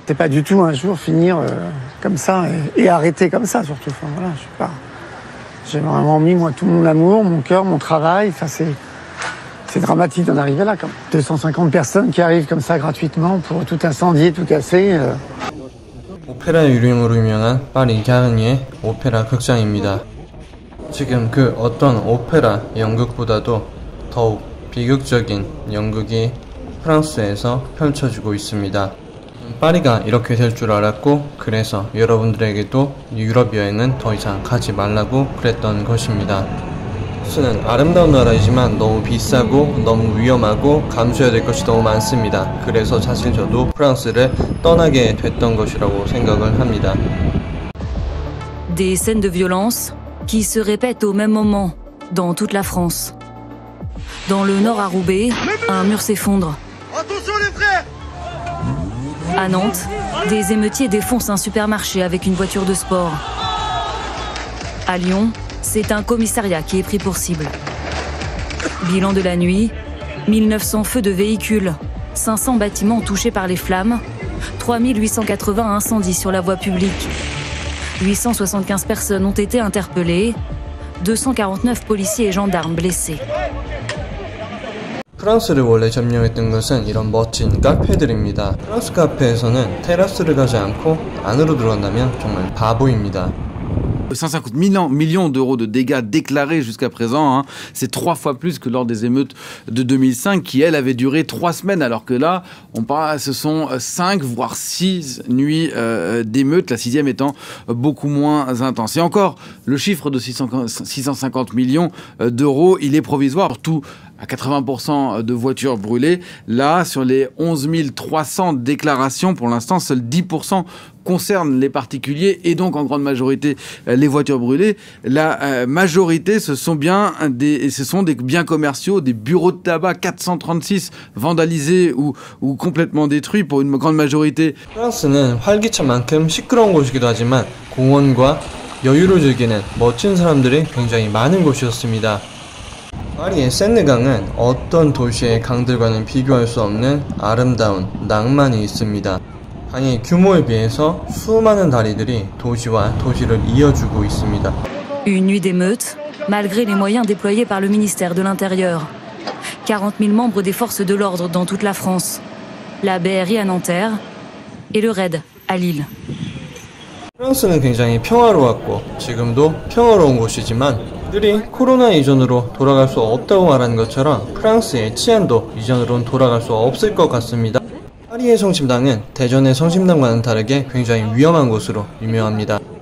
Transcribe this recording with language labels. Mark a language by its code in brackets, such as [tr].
[fr] C'est pas du tout un jour finir comme ça et arrêter comme ça surtout. Enfin, voilà, j'ai vraiment mis moi tout mon amour, mon cœur, mon travail. Enfin, c'est dramatique d'en arriver là. Comme 250 personnes qui arrivent comme ça gratuitement pour tout incendier, tout casser. [ko] 오페라 유령으로 유명한 파리 갸르니의 오페라 극장입니다. 지금 그 어떤 오페라 연극보다도 더욱 비극적인 연극이 프랑스에서 펼쳐지고 있습니다. 파리가 이렇게 될 줄 알았고 그래서 여러분들에게도 유럽 여행은 더 이상 가지 말라고 그랬던 것입니다. 프랑스는 아름다운 나라이지만 너무 비싸고 너무 위험하고 감수해야 될 것이 너무 많습니다. 그래서 사실 저도 프랑스를 떠나게 됐던 것이라고 생각을 합니다. [fr] Des scènes de violence qui se répètent au même moment dans toute la France. Dans le nord à Roubaix, un mur s'effondre. Attention les frères! À Nantes, des émeutiers défoncent un supermarché avec une voiture de sport. À Lyon, c'est un commissariat qui est pris pour cible. Bilan de la nuit, 1900 feux de véhicules, 500 bâtiments touchés par les flammes, 3880 incendies sur la voie publique. 875 personnes ont été interpellées, 249 policiers et gendarmes blessés. [ko] 프랑스를 원래 점령했던 것은 이런 멋진 카페들입니다. 프랑스 카페에서는 테라스를 가지 않고 안으로 들어간다면 정말 바보입니다. [fr] 150 millions d'euros de dégâts déclarés jusqu'à présent, hein. C'est 3 fois plus que lors des émeutes de 2005 qui, elles, avaient duré 3 semaines, alors que là, ce sont 5 voire 6 nuits d'émeutes, la 6e étant beaucoup moins intense. Et encore, le chiffre de 650 millions d'euros, il est provisoire, surtout à 80% de voitures brûlées. Là, sur les 11 300 déclarations, pour l'instant, seuls 10% concernent les particuliers et donc en grande majorité les voitures brûlées. La majorité, ce sont des biens commerciaux, des bureaux de tabac, 436 vandalisés ou complètement détruits pour une grande majorité. [ko] 프랑스는 활기차만큼 시끄러운 곳이기도 하지만 공원과 여유를 즐기는 멋진 사람들이 굉장히 많은 곳이었습니다. 파리의 세느강은 어떤 도시의 강들과는 비교할 수 없는 아름다운 낭만이 있습니다. 강의 규모에 비해서 수많은 다리들이 도시와 도시를 이어주고 있습니다. [fr] Une nuit d'émeute, malgré les moyens déployés par le ministère de l'Intérieur. 40 000 membres des forces de l'ordre dans toute la France. La BRI à Nanterre et le RAID à Lille. [ko] 프랑스는 굉장히 평화로웠고 지금도 평화로운 곳이지만 그들이 코로나 이전으로 돌아갈 수 없다고 말하는 것처럼 프랑스의 치안도 이전으로는 돌아갈 수 없을 것 같습니다. 파리의 성심당은 대전의 성심당과는 다르게 굉장히 위험한 곳으로 유명합니다.